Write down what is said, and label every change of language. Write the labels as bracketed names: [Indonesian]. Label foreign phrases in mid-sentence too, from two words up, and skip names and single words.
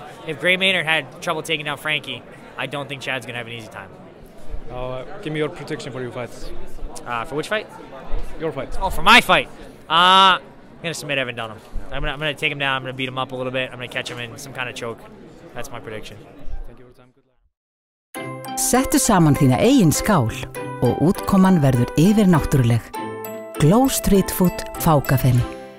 [English] If Gray Maynard had trouble taking down Frankie, I don't think Chad's gonna have an easy time. Give me your prediction for your fights. For which fight? Your fight. Oh, for my fight. I'm gonna submit Evan Dunham. I'm gonna take him down. I'm gonna beat him up a little bit. I'm gonna catch him in some kind of choke. That's my prediction. Thank you for your time. Good luck. [Icelandic] Settu saman þína eigin skál og útkoman verður yfirnáttúruleg. Glow Street Food Fákafeni.